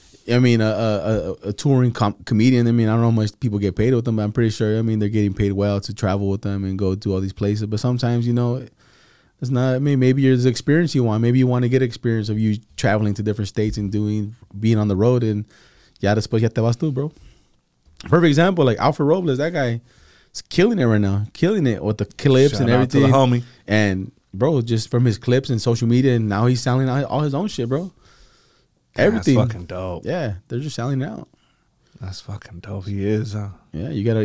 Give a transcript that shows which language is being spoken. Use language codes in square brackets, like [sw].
[en] I mean, a touring comedian. I mean, I don't know how much people get paid with them, but I'm pretty sure. I mean, they're getting paid well to travel with them and go to all these places. But sometimes, you know, it's not. I mean, maybe there's experience you want. Maybe you want to get experience of you traveling to different states and being on the road. [es] And ya después ya te vas tú, bro. [en] Perfect example, like Alfred Robles. That guy is killing it right now, killing it with the clips and everything. Shout out to the homie. And bro, just from his clips and social media, and now he's selling all his own shit, bro. Everything. That's fucking dope. Yeah, they're just selling it out. That's fucking dope. He is. Yeah, you gotta.